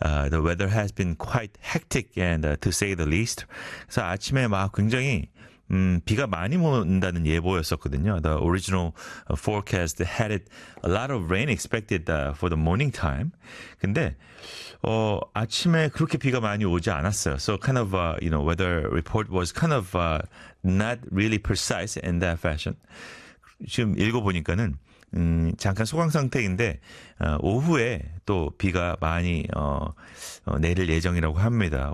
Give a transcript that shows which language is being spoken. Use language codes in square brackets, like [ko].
[en] The weather has been quite hectic and to say the least. [ko] 그래서 아침에 막 굉장히 비가 많이 온다는 예보였었거든요. [en] The original forecast had it a lot of rain expected for the morning time. [ko] 근데 아침에 그렇게 비가 많이 오지 않았어요. [en] So kind of you know weather report was kind of not really precise in that fashion. [ko] 지금 읽어보니까는 잠깐 소강 상태인데 오후에 또 비가 많이 내릴 예정이라고 합니다.